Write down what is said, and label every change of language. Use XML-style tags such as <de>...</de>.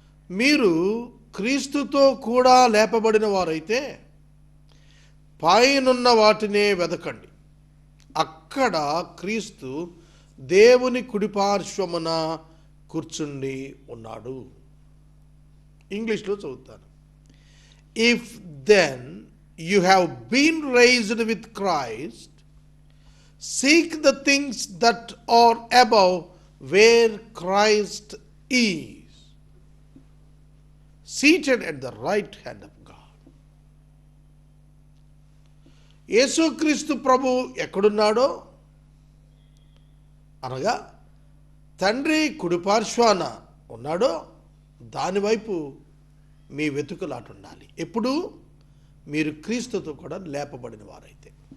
<te>మీరు క్రీస్తుతో కూడా లేపబడిన వారైతే పైనున్న వాటినే వెదకండి, అక్కడ క్రీస్తు దేవుని కుడిపార్శ్వమున కూర్చుండి ఉన్నాడు. ఇంగ్లీష్లో చదువుతాను.</te> <en>If then you have been raised with Christ, seek the things that are above, where Christ is, seated at the right hand of God.</en> <te>యేసుక్రీస్తు ప్రభు ఎక్కడున్నాడో అనగా తండ్రి కుడిపార్శ్వాన ఉన్నాడో దానివైపు మీ వెతుకులాట ఉండాలి. ఎప్పుడు? మీరు క్రీస్తుతో కూడా లేపబడిన వారైతే.</te>